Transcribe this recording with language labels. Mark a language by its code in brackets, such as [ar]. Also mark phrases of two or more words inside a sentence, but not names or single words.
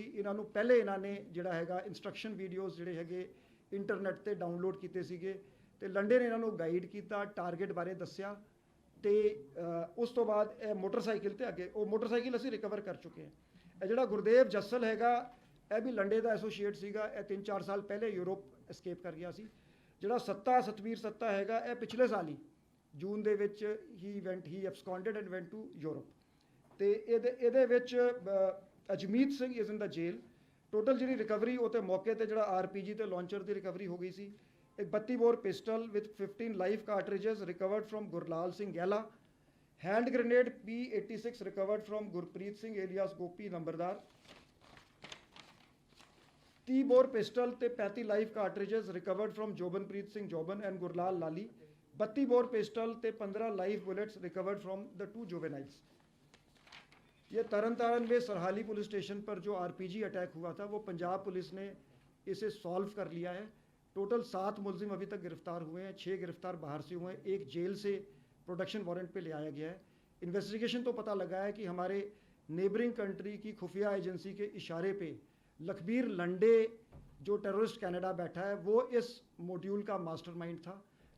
[pa] ਇਹਨਾਂ ਨੂੰ ਪਹਿਲੇ ਇਹਨਾਂ ਨੇ ਜਿਹੜਾ ਹੈਗਾ [en] instruction videos [pa] ਜਿਹੜੇ ਹੈਗੇ ਇੰਟਰਨੈਟ ਤੇ ਡਾਊਨਲੋਡ ਕੀਤੇ ਸੀਗੇ ਤੇ ਲੰਡੇ ਨੇ ਇਹਨਾਂ ਨੂੰ ਗਾਈਡ ਕੀਤਾ, ਟਾਰਗੇਟ ਬਾਰੇ ਦੱਸਿਆ ਤੇ ਉਸ ਤੋਂ ਬਾਅਦ ਇਹ ਮੋਟਰਸਾਈਕਲ ਤੇ ਅੱਗੇ, ਉਹ ਮੋਟਰਸਾਈਕਲ ਅਸੀਂ ਰਿਕਵਰ ਕਰ ਚੁੱਕੇ ਹਾਂ। ਇਹ ਜਿਹੜਾ ਗੁਰਦੇਵ ਜੱਸਲ ਹੈਗਾ ਇਹ ਵੀ ਲੰਡੇ ਦਾ ਐਸੋਸੀਏਟ ਸੀਗਾ, ਇਹ 3-4 ਸਾਲ ਪਹਿਲੇ ਯੂਰਪ escape ਕਰ ਗਿਆ ਸੀ। ਜਿਹੜਾ ਸਤਵੀਰ ਸੱਤਾ ਹੈਗਾ ਇਹ ਪਿਛਲੇ ਸਾਲ ਹੀ ਜੂਨ ਦੇ ਵਿੱਚ ਹੀ [en] absconded and went to [pa] ਯੂਰਪ। ਤੇ ਇਹਦੇ ਵਿੱਚ ਅਜਮੀਤ ਸਿੰਘ [en] is in the jail. [pa] ਟੋਟਲ ਜਿਹੜੀ ਰਿਕਵਰੀ ਉਹ ਤੇ ਮੌਕੇ ਤੇ ਜਿਹੜਾ RPG ਤੇ ਲਾਂਚਰ ਦੀ ਰਿਕਵਰੀ ਹੋ ਗਈ ਸੀ। [en] ਇੱਕ 32 bore pistol with 15 live cartridges recovered from ਗੁਰਲਾਲ ਸਿੰਘ ਗਹਿਲਾ। hand grenade P86 recovered from गुरप्रीत सिंह एलियास गोपी नंबरदार। 30 bore pistol ते 35 live cartridges recovered from जोबनप्रीत सिंह जोबन एंड गुरलाल लाली। 32 bore pistol ते 15 live bullets recovered from the 2 juveniles. [hi] ये तरनतारन में सरहाली पुलिस स्टेशन पर जो RPG अटैक हुआ था वो पंजाब पुलिस ने इसे सॉल्व कर लिया है। टोटल 7 मुलजिम अभी तक गिरफ्तार हुए हैं, 6 गिरफ्तार बाहर से हुए हैं, एक जेल से [en] production warrant [hi] पे ले आया गया है। इन्वेस्टिगेशन तो पता लगा है कि हमारे [en] neighbouring country [hi] की खुफिया एजेंसी के इशारे पे लखबीर लंडे जो टेररिस्ट कनाडा बैठा है वो इस मॉड्यूल का मास्टरमाइंड था।